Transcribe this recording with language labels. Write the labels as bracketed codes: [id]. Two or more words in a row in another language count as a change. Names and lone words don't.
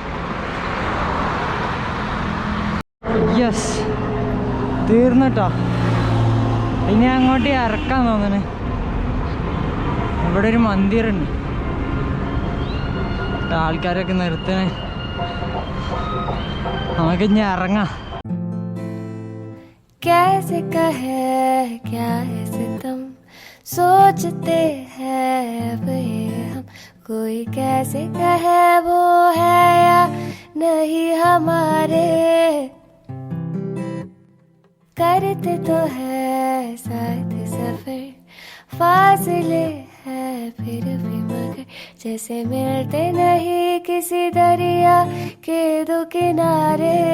[ml] യെസ്, തീർന്നിട്ടോ. ഇനി അങ്ങോട്ട് ഇറക്കാൻ തോന്നണേ. ഇവിടെ ഒരു മന്ദിറുണ്ട്. ആൾക്കാരൊക്കെ നിർത്തണേ. നമുക്ക് ഇനി ഇറങ്ങാം. [hi] कैसे कहे क्या है सितम सोचते हैं अब ये हम. कोई कैसे कहे वो है या नहीं हमारे. करते तो है साथ सफर, फासले है फिर भी मगर जैसे मिलते नहीं किसी दरिया के दो किनारे.